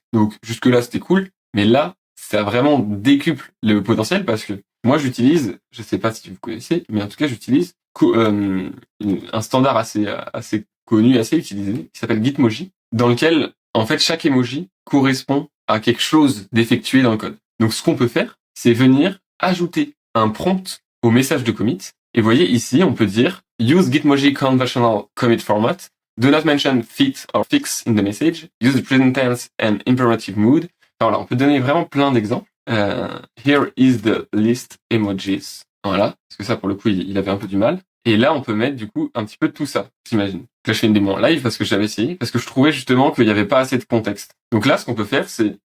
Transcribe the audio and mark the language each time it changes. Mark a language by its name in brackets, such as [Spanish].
[French] Donc jusque-là, c'était cool, mais là, ça vraiment décuple le potentiel parce que moi, j'utilise, je sais pas si vous connaissez, mais en tout cas, j'utilise un standard assez connu, assez utilisé, qui s'appelle Gitmoji, dans lequel, en fait, chaque emoji correspond à quelque chose d'effectué dans le code. Donc, ce qu'on peut faire, c'est venir ajouter un prompt au message de commit. Et vous voyez ici, on peut dire [English] use Gitmoji conventional commit format. Do not mention fit or fix in the message. Use the present tense and imperative mood. [French] Enfin, voilà, on peut donner vraiment plein d'exemples. [English] Here is the list emojis. [French] Voilà, parce que ça, pour le coup, il avait un peu du mal. Et là, on peut mettre, du coup, un petit peu tout ça, j'imagine. Là, je fais une démo en live parce que j'avais essayé, parce que je trouvais justement qu'il n'y avait pas assez de contexte. Donc là, ce qu'on peut faire, c'est